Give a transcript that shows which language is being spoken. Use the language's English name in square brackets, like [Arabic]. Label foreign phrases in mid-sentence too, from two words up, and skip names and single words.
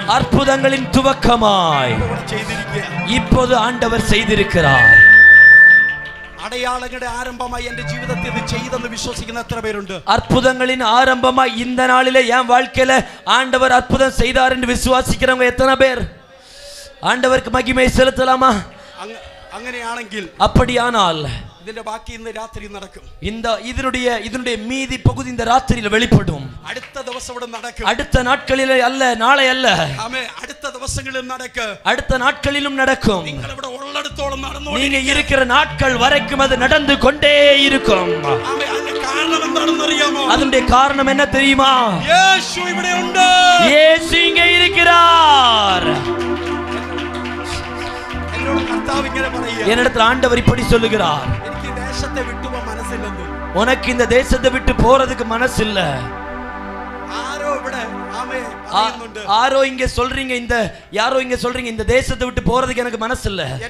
[Tamil] அற்புதங்களின் துவக்கமாய் இப்போது ஆண்டவர் செய்திருக்கிறார். [Malayalam] അടയാളങ്ങളുടെ ആരംഭമായി എന്റെ ജീവിതത്തെ ചെയ്തെന്ന് വിശ്വസിക്കുന്ന എത്ര പേരുണ്ട്? [Tamil] அற்புதங்களின் ஆரம்பமாய் இந்த நாளிலே என் வாழ்க்கையில ஆண்டவர் அற்புதம் செய்தார் என்று விசுவாசிக்கிறவங்க எத்தனை பேர்? ஆண்டவருக்கு மகிமை செலுத்தலாமா? [Malayalam] അങ്ങനെയാണെങ്കിൽ, [Tamil] அப்படியானால் [Malayalam] ഇതിന്റെ ബാക്കി ഇന്ന് രാത്രി നടക്കും. [Tamil] இதனுடைய மீதி பகுதி இந்த ராத்திரியில் வெளிப்படும். [Malayalam] അടുത്ത ദിവസം ഇവിടെ നടക്കും. [Tamil] அடுத்த நாட்களிலே அல்ல, நாளை அல்ல, [Malayalam] ആമേൻ. അടുത്ത ദിവസങ്ങളിൽ നടക്കും. [Tamil] அடுத்த நாட்களிலும் நடக்கும். [Malayalam] നിങ്ങൾ ഇവിടെ ഉള്ളിടത്തോളം നടന്നു, [Tamil] நீங்க இருக்கிற நாட்கள் வரைக்கும் அது நடந்து கொண்டே இருக்கும். [Malayalam] ആമേൻ. അതിന്റെ കാരണം എന്താണെന്ന് അറിയാമോ? [Tamil] அதனுடைய காரணம் என்ன தெரியுமா? [Malayalam] യേശു ഇവിടെ ഉണ്ട്. [Tamil] இயேசு இங்கே இருக்கிறார். என்னிடத்தில் ஆண்டவர் இப்படி சொல்லுகிறார், உனக்கு இந்த தேசத்தை விட்டு போறதுக்கு மனசு இல்ல. யாரோ இங்க சொல்றீங்க, யாரோ இங்க சொல்றீங்க இந்த தேசத்தை விட்டு போறதுக்கு எனக்கு மனசு இல்ல.